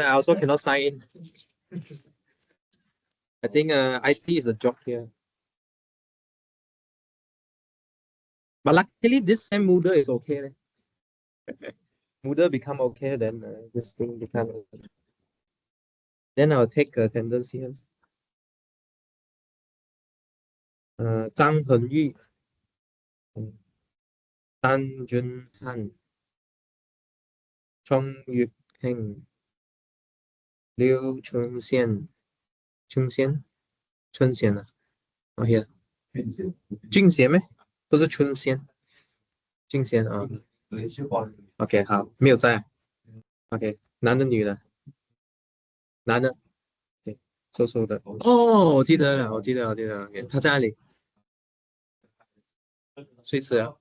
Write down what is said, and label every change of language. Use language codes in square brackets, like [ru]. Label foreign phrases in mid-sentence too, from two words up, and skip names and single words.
[en] I also cannot sign in. I think IT is a job here. But luckily, this same Moodle is okay. Moodle become okay, then this thing become. Then I'll take attendance here. Zhang Henyu, Dan Junhan, Chong Yuheng, Liu Chunxian, Chunxian, [zh] Chunxian啊， [en] oh here， [zh] 俊贤咩？不是春仙，俊贤啊。OK，好，没有在啊。OK，男的女的？男的，对，瘦瘦的。哦，我记得了，我记得了，我记得了。OK，他在哪里？睡迟了。